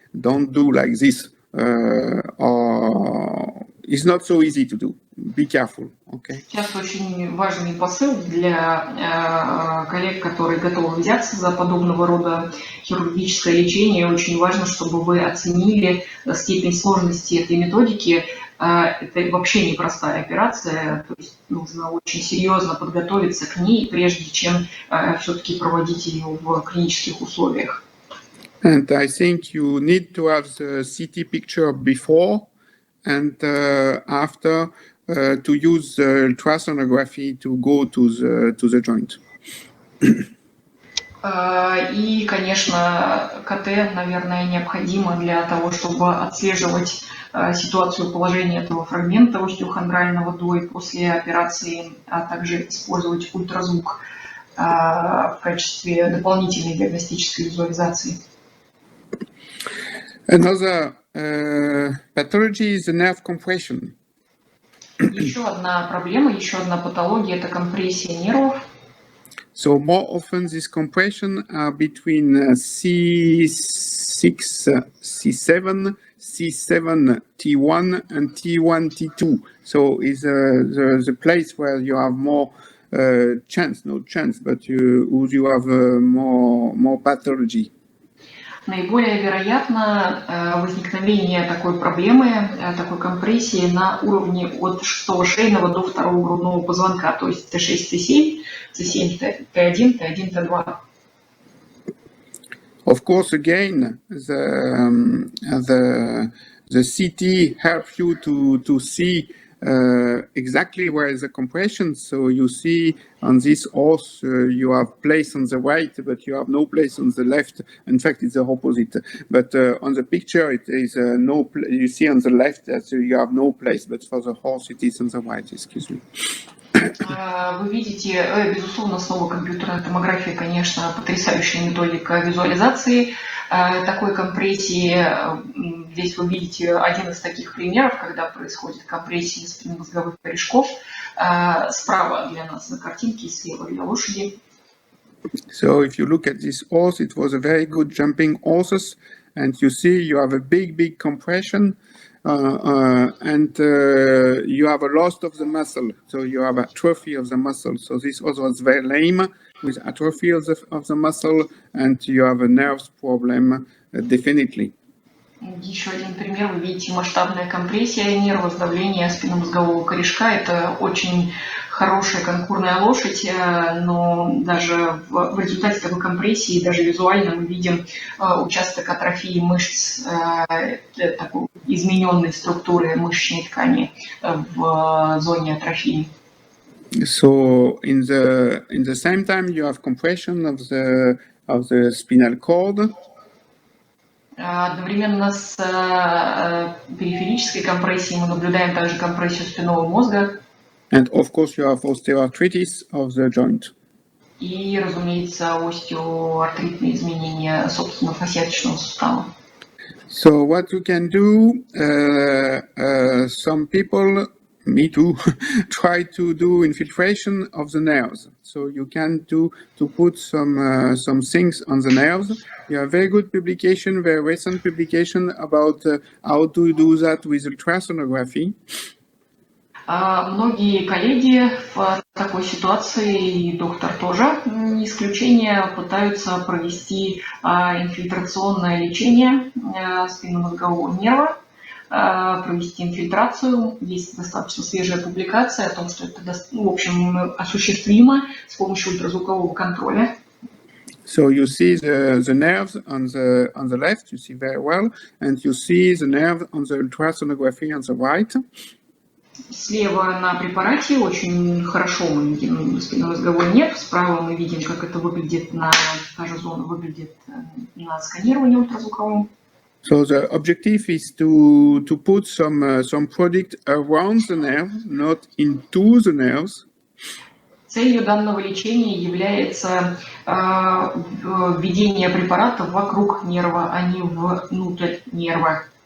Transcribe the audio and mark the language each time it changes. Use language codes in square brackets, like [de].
[en] Don't do like this, or it's not so easy to do. Be careful, okay? [ru] Сейчас очень важный посыл для коллег, которые готовы взяться за подобного рода хирургическое лечение. Очень важно, чтобы вы оценили степень сложности этой методики, это вообще непростая операция, то есть нужно очень серьезно подготовиться к ней, прежде чем все-таки проводить ее в клинических условиях. [en] And I think you need to have the CT picture before and after to use the ultrasonography to go to the joint. [ru] И, конечно, КТ, наверное, необходимо для того, чтобы отслеживать ситуацию положения этого фрагмента остеохондрального до и после операции, а также использовать ультразвук в качестве дополнительной диагностической визуализации. [en] Another pathology is the nerve compression. [ru] Еще одна проблема, еще одна патология – это компрессия нервов. [en] So more often this compression are between C6, C7, C7, T1 and T1, T2. So is the place where you have more chance, not chance, but you have more pathology. [ru] Наиболее вероятно возникновение такой проблемы, такой компрессии на уровне от 6-го шейного до 2-го грудного позвонка, то есть Т6, Т7, Т7, Т1, Т1, Т2. [en] Of course, again, the CT helps you to see exactly where is the compression. So you see on this horse you have place on the right, but you have no place on the left. In fact, it's the opposite. But on the picture, it is no. You see on the left that you have no place, but for the horse, it is on the right. Excuse me. [ru] Вы видите, безусловно, снова компьютерная томография, конечно, потрясающая методика визуализации такой компрессии. Здесь вы видите один из таких примеров, когда происходит компрессия спинномозговых корешков. Справа для нас на картинке, слева для лошади. [en] So if you look at this horse, it was a very good jumping horses, and you see you have a big compression. And you have a loss of the muscle, so you have atrophy of the muscle. So this horse was very lame with atrophy of the muscle, and you have a nerves problem, definitely. [ru] Еще один пример. Вы видите масштабная компрессия нерва, сдавление спинномозгового корешка. Это очень хорошая конкурная лошадь, но даже в результате такой компрессии, даже визуально мы видим участок атрофии мышц, такой измененной структуры мышечной ткани в зоне атрофии. [en] So in the same time you have compression of the spinal cord. [ru] Одновременно с периферической компрессией мы наблюдаем также компрессию спинного мозга. [en] And of course you have osteoarthritis of the joint. [ru] И, разумеется, остеоартритные изменения собственного фасциаточного сустава. [en] So what you can do, some people, me too, try to do infiltration of the nerves. So you can to put some things on the nerves. You have very good publication, very recent publication about how to do that with ultrasonography. [ru] Многие коллеги в такой ситуации, и доктор тоже не исключение, пытаются провести инфильтрационное лечение спинномозгового нерва, провести инфильтрацию. Есть достаточно свежая публикация о том, что это, в общем, осуществимо с помощью ультразвукового контроля. [en] So you see the nerves on the left, you see very well, and you see the nerve on the ultrasonography on the right. [ru] Слева на препарате очень хорошо мы видим спинномозговой нерв, справа мы видим, как это выглядит, та же зона выглядит на сканировании ультразвуковом. [en] So the objective is to put some product around the nerve, not into the nerves. [ru] Целью данного лечения является введение препарата вокруг нерва, а не внутрь нерва.